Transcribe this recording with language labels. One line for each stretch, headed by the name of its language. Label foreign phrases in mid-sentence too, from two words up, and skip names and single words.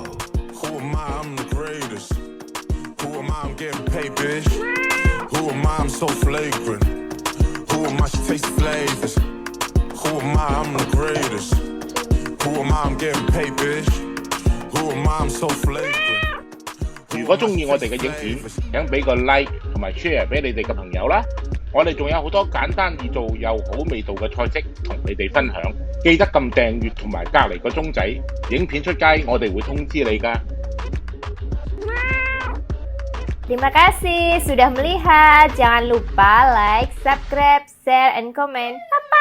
English: Who am I? I'm the greatest. Who am I? I'm getting paid, bitch. Who am I? I'm so flagrant. Who am I? She tastes flavors. Who am I? I'm the greatest. Who am I? I'm getting paid, bitch. Who am I? I'm so flagrant.
Cantonese: 如果中意我哋嘅影片，請俾個 like 同埋 share 俾你哋嘅朋友啦。我哋仲有好多簡單易做又好味道嘅菜式同你哋分享，記得撳訂閱同埋隔離個鐘仔，影片出街我哋會通知你㗎。
Indonesian: Terima kasih sudah melihat. Jangan lupa
English: like, subscribe, share, and comment.